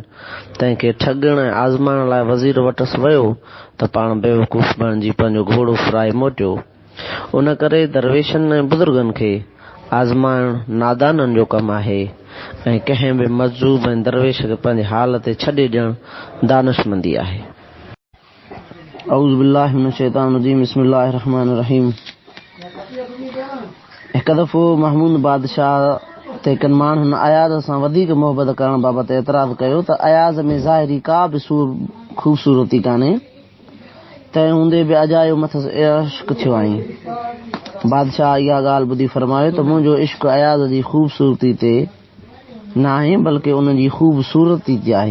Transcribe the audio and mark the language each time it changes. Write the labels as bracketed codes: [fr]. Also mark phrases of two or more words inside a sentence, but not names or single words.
[sd] तंहिंखे ठॻण ऐं आज़माइण लाइ वज़ीर वटसि वियो त पाण बेवकूफ़ बणिजी पंहिंजो घोड़ो फुराए मोटियो। उन करे दरवेशनि ऐं बुज़ुर्गनि खे आज़माइण नादाननि जो कमु आहे ऐं कंहिं बि मज़ूब ऐं दरवेश खे पंहिंजे हाल ते छॾे ॾियणु दानिशमंदी आहे। [ar] أعوذ بالله من الشيطان الرجيم، بسم الله الرحمن الرحيم. [sd] हिकु दफ़ो महमूद बादशाह ते किन माण्हुनि अयाज़ सां वधीक मोहबत करण बाबति एतिराज़ कयो त अयाज़ में ज़ाहिरी का बि ख़ूबसूरती कान्हे, तंहिं हूंदे बि अजायो मथसि इश्क थियो आई। बादशाह इहा ॻाल्हि ॿुधी फरमायो त मुंहिंजो इश्क अयाज़ जी ख़ूबसूरती ते न आहे बल्कि उन जी ख़ूबसूरती ते आहे।